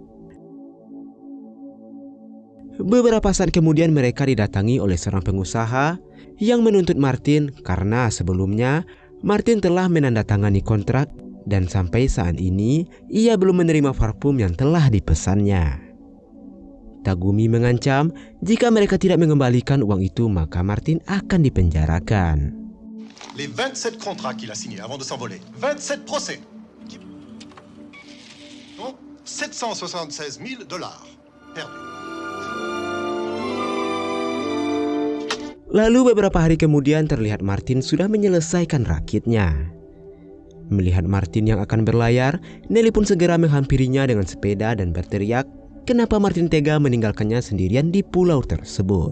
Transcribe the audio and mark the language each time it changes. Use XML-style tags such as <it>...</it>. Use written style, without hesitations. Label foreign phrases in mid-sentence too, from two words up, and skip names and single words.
<id>Beberapa saat kemudian mereka didatangi oleh seorang pengusaha yang menuntut Martin karena sebelumnya Martin telah menandatangani kontrak dan sampai saat ini ia belum menerima parfum yang telah dipesannya. Tagumi mengancam jika mereka tidak mengembalikan uang itu maka Martin akan dipenjarakan.</id> <fr>Les 27 contrats qu'il a signés avant de s'envoler. 27 procès. Donc, $776,000 perdus.</fr> <id>Lalu beberapa hari kemudian terlihat Martin sudah menyelesaikan rakitnya. Melihat Martin yang akan berlayar, Nelly pun segera menghampirinya dengan sepeda dan berteriak, kenapa Martin tega meninggalkannya sendirian di pulau tersebut.</id>